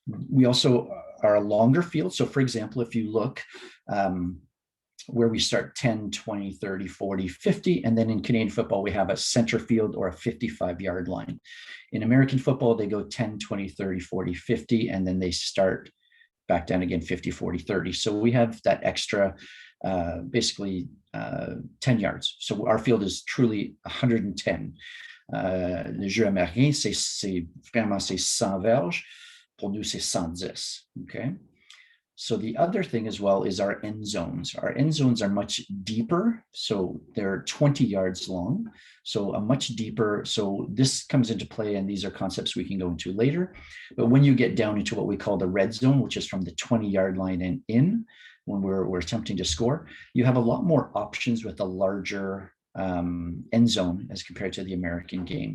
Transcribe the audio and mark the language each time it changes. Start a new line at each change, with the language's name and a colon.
English: We also are a longer field. So for example, if you look where we start 10, 20, 30, 40, 50, and then in Canadian football, we have a center field or a 55-yard line. In American football, they go 10, 20, 30, 40, 50, and then they start back down again, 50, 40, 30. So we have that extra, basically 10 yards. So our field is truly 110.
French: Le jeu américain, c'est vraiment 100 verges. Pour nous, c'est 110, okay?
English: So the other thing as well is our end zones. Our end zones are much deeper. So they're 20 yards long. So a much deeper, so this comes into play, and these are concepts we can go into later. But when you get down into what we call the red zone, which is from the 20-yard line and in, when we're attempting to score, you have a lot more options with a larger end zone as compared to the American game.